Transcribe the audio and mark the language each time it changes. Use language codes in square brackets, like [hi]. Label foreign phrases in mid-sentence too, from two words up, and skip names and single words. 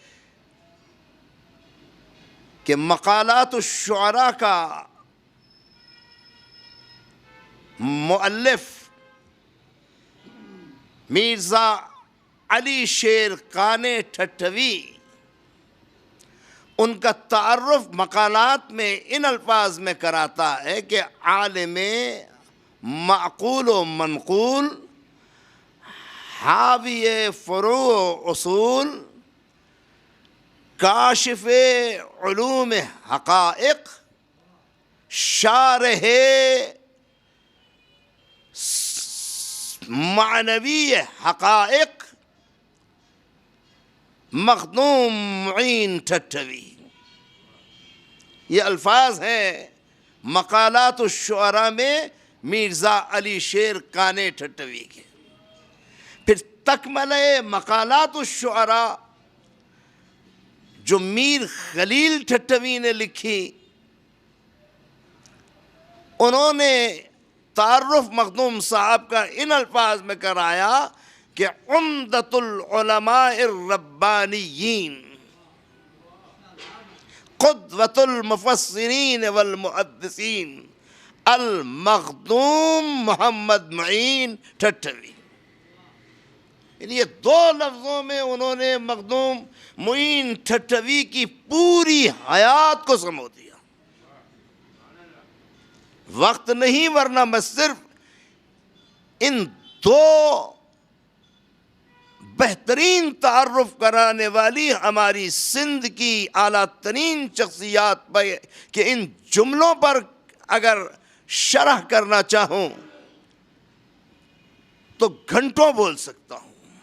[ur] کہ مقالات الشعراء کا مؤلف میرزا علی شیر قانع ٹھٹوی, ان کا تعارف مقالات میں ان الفاظ میں کراتا ہے کہ عالم معقول و منقول, حاوی فروع اصول، کاشف علوم حقائق، شارح معنوی حقائق، مخدوم معین ٹھٹوی. یہ الفاظ ہیں مقالات الشعراء میں میرزا علی شیر قانع ٹھٹوی کے. پھر تکملہ مقالات الشعراء جو میر خلیل ٹھٹوی نے لکھی، انہوں نے تعارف مخدوم صاحب کا ان الفاظ میں کرایا کہ [ar] عمدۃ العلماء الربانیین، قدوۃ المفسرین والمحدثین، [ur] المخدوم محمد معین ٹھٹھوی۔ یہ دو لفظوں میں انہوں نے مخدوم معین ٹھٹھوی کی پوری حیات کو سمو دیا۔ وقت نہیں، ورنہ میں صرف ان دو بہترین تعارف کرانے والی ہماری سندھ کی اعلیٰ ترین شخصیات پر کہ ان جملوں پر اگر شرح کرنا چاہوں تو گھنٹوں بول سکتا ہوں۔